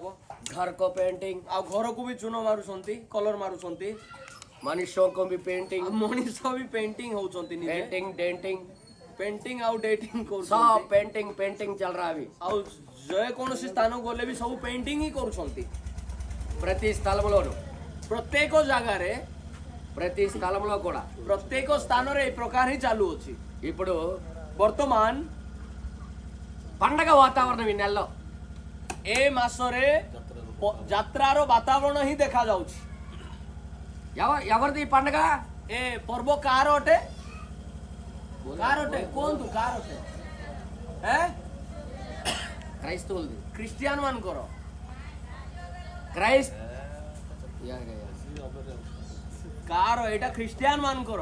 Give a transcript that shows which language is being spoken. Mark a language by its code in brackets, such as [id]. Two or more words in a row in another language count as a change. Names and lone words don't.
[hi] ଘରको पेंटिंग, [or] ଆଉ ଘରକୁ ବି ଚୂନ ମାରୁଛନ୍ତି, କଲର ମାରୁଛନ୍ତି। [hi] मनुष्यों को भी पेंटिंग, [or] ଆଉ ମଣିଷ ବି ପେଣ୍ଟିଂ ହଉଛନ୍ତି ନିଜେ। [hi] पेंटिंग डेंटिंग, [or] ପେଣ୍ଟିଂ ଆଉ ଡେଟିଂ [hi] सब [or] କରୁଛନ୍ତି। [hi] पेंटिंग पेंटिंग चल रहा है अभी. [or] ଆଉ ଯେକୌଣସି ସ୍ଥାନକୁ ଗଲେ ବି ସବୁ ପେଣ୍ଟିଂ ହିଁ କରୁଛନ୍ତି। [te] ప్రతి స్థలంలోను, [or] ପ୍ରତ୍ୟେକ ଜାଗାରେ [te] ప్రతి స్థలంలో కూడా [or] ପ୍ରତ୍ୟେକ ସ୍ଥାନରେ এই ପ୍ରକାର ହିଁ ଚାଲୁଅଛି। [te] ఇప్పుడు [or] ବର୍ତ୍ତମାନ [te] పండగ వాతావరణం ఈ నెలలో. [or] ଏ ମାସରେ ଯାତ୍ରାର ବାତାବରଣ ହିଁ ଦେଖାଯାଉଛି। [te] ఎవరిది ఈ పండగ? [or] ଏ ପର୍ବ କାହାର ଅଟେ? କାହାର ଅଟେ? କୁହନ୍ତୁ କାହାର ଅଟେ? [te] క్రైస్తవులది. [or] ଖ୍ରୀଷ୍ଟିଆନ ମାନଙ୍କର। [te] క్రైస్త [or] କାହାର? ଏଇଟା ଖ୍ରୀଷ୍ଟିଆନ ମାନଙ୍କର।